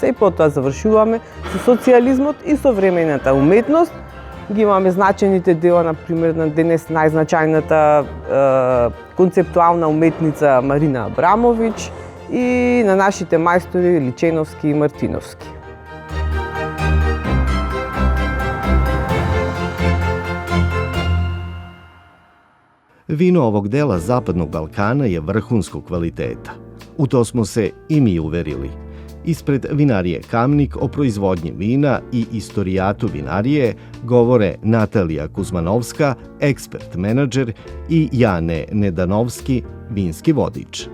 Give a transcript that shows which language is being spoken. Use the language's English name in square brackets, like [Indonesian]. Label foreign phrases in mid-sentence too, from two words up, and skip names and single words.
[Macedonian] И потоа завршуваме со социјализмот и современата уметност. Ги имаме значајните дела, например, на денес најзначајната концептуална уметница Марина Абрамович и на нашите мајстори Личеновски и Мартиновски. [Serbian] Vino ovog dela Zapadnog Balkana je vrhunskog kvaliteta. U to smo se i mi uverili. Ispred vinarije Kamnik o proizvodnji vina i istorijatu vinarije govore Natalija Kuzmanovska, ekspert menadžer, i Jane Nedanovski, vinski vodič.